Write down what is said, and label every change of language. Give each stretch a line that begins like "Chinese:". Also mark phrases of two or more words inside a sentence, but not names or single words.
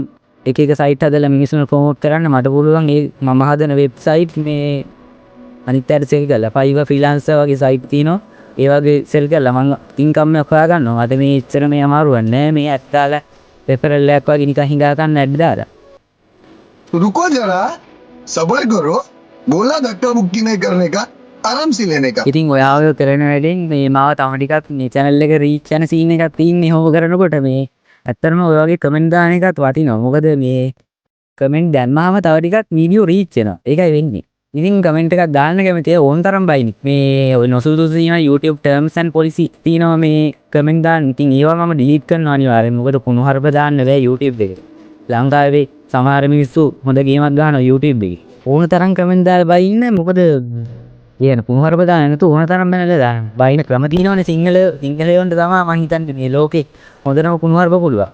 Sinhala: එක එක සයිට් හදලා මිනිස්සුන්ට ප්‍රොමෝට් කරන්න මට පුළුවන් ඒ මම හදන වෙබ්සයිට් මේ අනිත් අයට සෙල් කරලා Fiverr freelancer වගේ සයිට් තියෙනවා. ඒ වගේ සෙල් කරලා මම ඉන්කම් එකක් හොයාගන්නවා. මට මේ ඉච්චර මේ අමාරුවක් නැහැ. මේ ඇඩ් දාලා रेफरल එකක් වගේ නිකන් හිඟා ගන්න ඇඩ් දාලා.
Hindi: रुको जरा सबर करो बोला धक्का मुक्की नहीं करने का आराम से लेने का.
Sinhala: ඉතින් ඔයා ඔය කරන වැඩෙන් මේ මාව තව ටිකක් මේ channel එක reach යන scene එකක් තියෙන්නේ හොම කරනකොට මේ ඇත්තටම ඔය වගේ කමෙන්ට් දාන එකත් වටිනවා. මොකද මේ කමෙන්ට් දැම්මාම තව ටිකක් වීඩියෝ reach වෙනවා. ඒකයි වෙන්නේ. ඉතින් කමෙන්ට් එකක් දාන්න කැමතියි ඕන තරම් බයිනි. මේ ඔය නොසුදුසු තියෙන YouTube
English: terms and policy
Sinhala: තියෙනවා මේ කමෙන්ට් දාන්න. ඉතින් ඒවා මම delete කරනවා අනිවාර්යෙන්. මොකද කුණුහරුප දාන්න බෑ YouTube එකේ. ලංකාවේ සමහර මිනිස්සු හොඳ ගේමක් ගන්නවා YouTube එකේ. ඕන තරම් කමෙන්ට් දාලා බයින්න මොකද කියන කුණුහරුප දාන්න නැතු ඕන තරම් බැනලා දාන්න. බයින ක්‍රම තියෙනවනේ සිංහලයන්ට තමයි මං හිතන්නේ මේ ලෝකේ හොඳම කුණුහරුප පුළුවන්.